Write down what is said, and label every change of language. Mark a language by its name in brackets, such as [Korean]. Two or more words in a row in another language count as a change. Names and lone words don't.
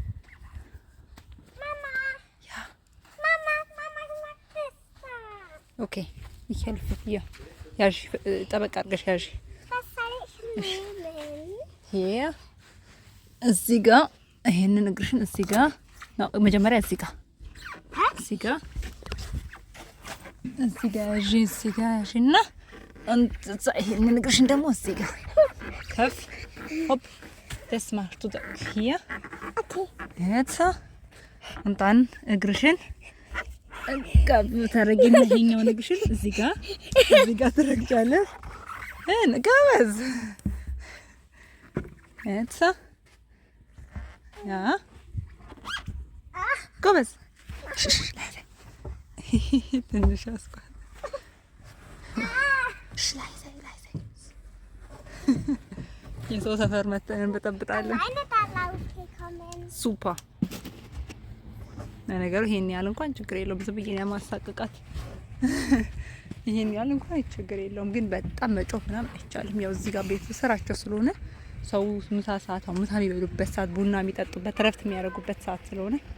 [German] Mama. Ja. Mama, was ist das? ኦኬ ich helfe dir. [Amharic] ያዥ ጠበቅ አድርገሽ ያዥ። [German] Was soll ich nehmen? [Amharic] hier እዚህ ጋር ይሄንን እግርሽን እዚህ ጋር ነው መጀመሪያ እዚህ ጋር እዚህ ጋር ያዥ እዚህ ጋር ያዥና እንት ይሄንን እግርሽን ደግሞ እዚህ ጋር ከፍ [German] hopp, das machst du da hier. Okay. Jetzt. Und dann [Amharic] እግርሽን ታረጊና ይሄኛውን እግርሽን እዚህ ጋር ትረግጫለሽ። ጎበዝ። Jetzt. [German] Ja. [Amharic] ጎበዝ። ትንሽ አስኳል። leise. የሰው ሰፈር መተን እንበጠብጣለን። [German] Eine da rausgekommen. [Amharic] ሱፐር ነገሩ ይሄን ያህል እንኳን ችግር የለውም። ዝም ብዬ ያማሳቅቃት ይሄን ያህል እንኳን ችግር የለውም። ግን በጣም መጮህ ምናምን አይቻልም። ያው እዚህ ጋር ቤት ስራቸው ስለሆነ ሰው ምሳ ሰዓት ምሳ የሚበሉበት ሰዓት፣ ቡና የሚጠጡበት፣ ረፍት የሚያደርጉበት ሰዓት ስለሆነ